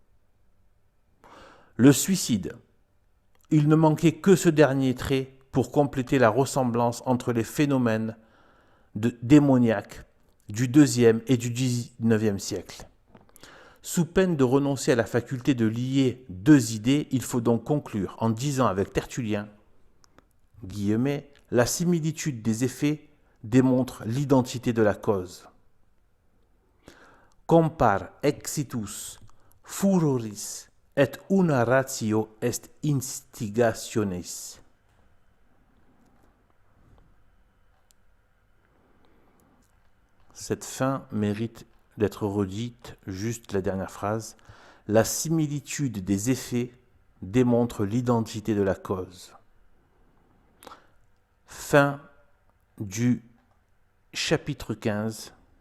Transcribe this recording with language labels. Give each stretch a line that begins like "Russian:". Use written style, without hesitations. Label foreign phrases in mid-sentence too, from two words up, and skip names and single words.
French: Le suicide, il ne manquait que ce dernier trait pour compléter la ressemblance entre les phénomènes démoniaques du IIe et du XIXe siècle. Sous peine de renoncer à la faculté de lier deux idées, il faut donc conclure en disant avec Tertullien, guillemets, la similitude des effets démontre l'identité de la cause.
Latin: Compar exitus furoris et una ratio est instigationis.
French: Cette fin mérite d'être redite, juste la dernière phrase. La similitude des effets démontre l'identité de la cause. Fin du chapitre 15.